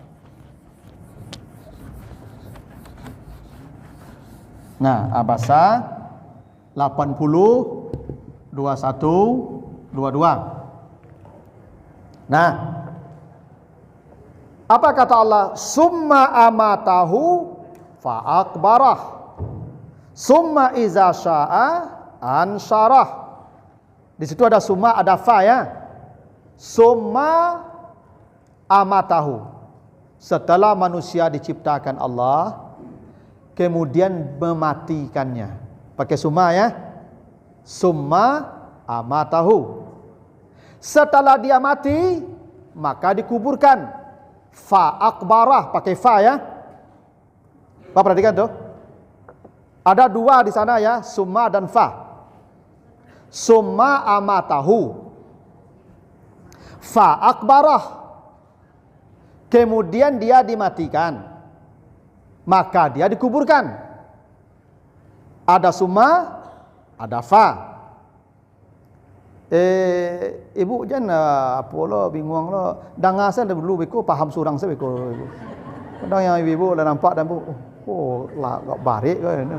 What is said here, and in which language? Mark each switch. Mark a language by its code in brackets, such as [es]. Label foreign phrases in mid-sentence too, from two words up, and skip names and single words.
[id] Nah, Abasa 80 2122. Nah, apa kata Allah? [ar] ثُمَّ أَمَاتَهُ فَأَقْبَرَهُ. ثُمَّ إِذَا شَاءَ أَنْشَرَهُ. [id] Di situ ada summa, ada fa ya. [ar] ثُمَّ أَمَاتَهُ. [id] Setelah manusia diciptakan Allah, kemudian mematikannya. Pakai summa ya. [ar] ثُمَّ أَمَاتَهُ. [id] Setelah dia mati, maka dikuburkan. [ar] فَأَقْبَرَهُ, [id] pakai fa ya. Bapak perhatikan tuh. Ada dua di sana ya, summa dan fa. [ar] ثُمَّ أَمَاتَهُ فَأَقْبَرَهُ. [id] Kemudian dia dimatikan. Maka dia dikuburkan. Ada summa, ada fa. Ibu jangan apa lo bingung lo. Dengar saya dulu beko paham surang saya beko. Kadang yang ibu dah nampak dan lah gak barik kan.